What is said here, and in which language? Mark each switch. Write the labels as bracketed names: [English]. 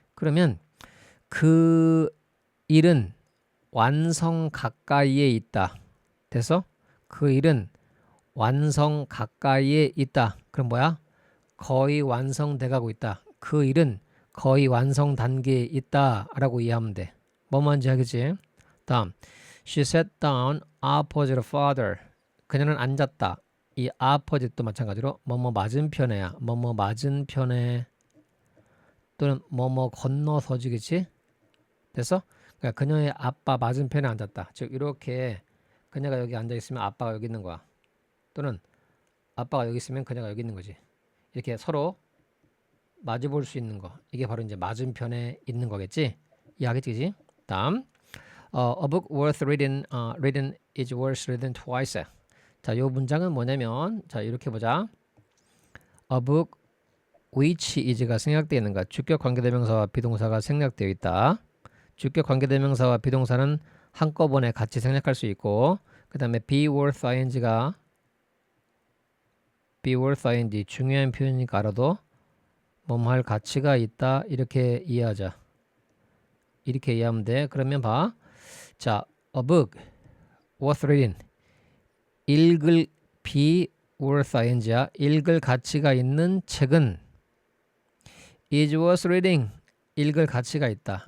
[Korean] 그러면 그 일은 완성 가까이에 있다. 됐어? 그 일은 완성 가까이에 있다. 그럼 뭐야? 거의 완성돼 가고 있다. 그 일은 거의 완성 단계에 있다 라고 이해하면 돼. 뭐만지 하겠지? [English] 다음 She sat down opposite her father. [Korean] 그녀는 앉았다. 이 opposite도 마찬가지로 뭐뭐 맞은편에야. 뭐뭐 맞은편에 또는 뭐뭐 건너서지겠지? 됐어? 그러니까 그녀의 아빠 맞은편에 앉았다. 즉 이렇게 그녀가 여기 앉아 있으면 아빠가 여기 있는 거야. 또는 아빠가 여기 있으면 그녀가 여기 있는 거지. 이렇게 서로 마주 볼 수 있는 거. 이게 바로 이제 맞은편에 있는 거겠지. 이해하겠지? [English] 다음 A book worth reading, reading is worth reading twice. [Korean] 자, 요 문장은 뭐냐면 자 이렇게 보자. A book which is가 생략되어 있는 거. 주격 관계대명사와 비동사가 생략되어 있다. 주격 관계대명사와 비동사는 한꺼번에 같이 생략할 수 있고 그 다음에 be worth ing가 be worth ing 중요한 표현이니까 알아도 뭐뭐 할 가치가 있다 이렇게 이해하자. 이렇게 이해하면 돼. 그러면 봐. 자, [English] a book worth reading [Korean] 읽을 be worth ing야. 읽을 가치가 있는 책은 [English] is worth reading [Korean] 읽을 가치가 있다.